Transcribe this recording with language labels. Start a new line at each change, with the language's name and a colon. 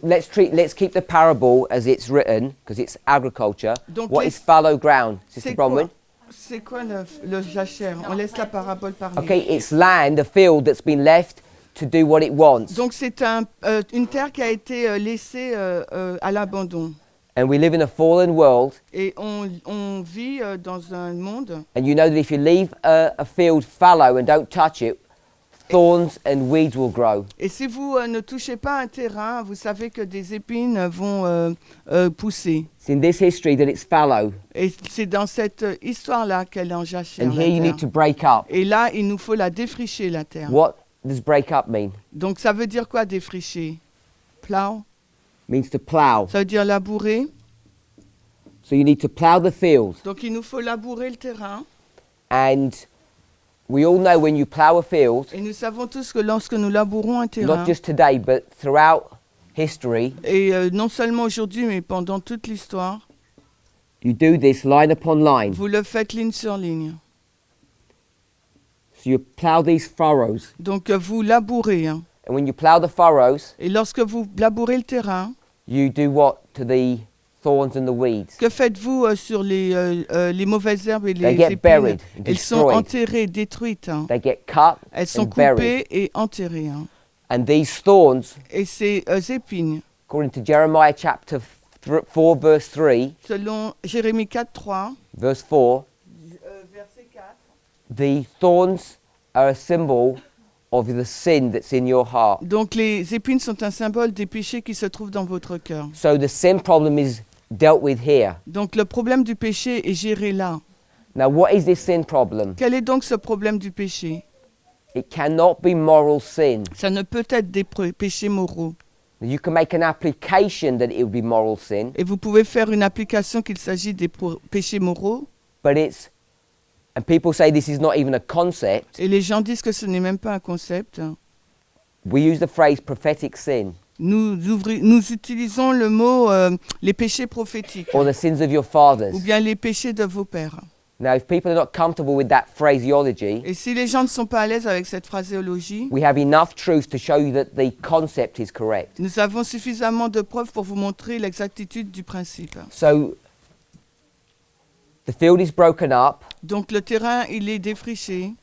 English: Let's keep the parable as it's written because it's agriculture.
French: Donc
English: What is fallow ground, Sister
French: C'est quoi,
English: Bronwyn?
French: c'est quoi le jachère? On laisse la parabole parler.
English: Okay, it's land, a field that's been left to do what it wants.
French: Donc c'est une terre qui a été laissée à l'abandon.
English: And we live in a fallen world.
French: Et on vit dans un monde.
English: And you know that if you leave a field fallow and don't touch it, thorns and weeds will grow.
French: Et si vous ne touchez pas un terrain, vous savez que des épines vont pousser.
English: It's in this history that it's fallow.
French: Et c'est dans cette histoire-là qu'elle est en jachère.
English: And
French: la
English: here you
French: terre.
English: need to break up.
French: Et là, il nous faut la défricher, la terre.
English: What does break up mean?
French: Donc ça veut dire quoi défricher?
English: Plow? Means to plow.
French: Ça veut dire labourer.
English: So you need to plow the field.
French: Donc il nous faut labourer le terrain.
English: And we all know when you plow a field,
French: Et nous savons tous que lorsque nous labourons un terrain,
English: not just today, but throughout history,
French: et non seulement aujourd'hui, mais pendant toute l'histoire,
English: you do this line upon line.
French: vous le faites ligne sur ligne.
English: So you plow these furrows.
French: Donc vous labourez. Hein.
English: And when you plow the furrows,
French: Et lorsque vous labourez le terrain,
English: you do what to the thorns and the weeds?
French: que faites-vous sur les mauvaises herbes et les
English: They get
French: épines?
English: buried and
French: Elles sont
English: destroyed.
French: enterrées, détruites. Hein.
English: They get cut
French: Elles sont
English: and buried.
French: coupées et enterrées. Hein.
English: And these thorns,
French: Et ces épines,
English: according to Jeremiah chapter 4, verse 3,
French: selon Jérémie 4, 3,
English: verse 4,
French: verset 4,
English: the thorns are a symbol of the sin that's in your heart.
French: donc les épines sont un symbole des péchés qui se trouvent dans votre cœur.
English: So the sin problem is dealt with here.
French: Donc le problème du péché est géré là.
English: Now, what is this sin problem?
French: Quel est donc ce problème du péché?
English: It cannot be moral sin.
French: Ça ne peut être des péchés moraux.
English: You can make an application that it would be moral sin,
French: Et vous pouvez faire une application qu'il s'agit des péchés moraux.
English: but it's, and people say this is not even a concept.
French: Et les gens disent que ce n'est même pas un concept.
English: We use the phrase prophetic sin,
French: Nous utilisons le mot les péchés prophétiques
English: or the sins of your fathers.
French: ou bien les péchés de vos pères.
English: Now, if people are not comfortable with that phraseology,
French: Et si les gens ne sont pas à l'aise avec cette phraséologie,
English: we have enough truth to show you that the concept is correct.
French: nous avons suffisamment de preuves pour vous montrer l'exactitude du principe.
English: So, the field is broken up
French: Donc le terrain, il est défriché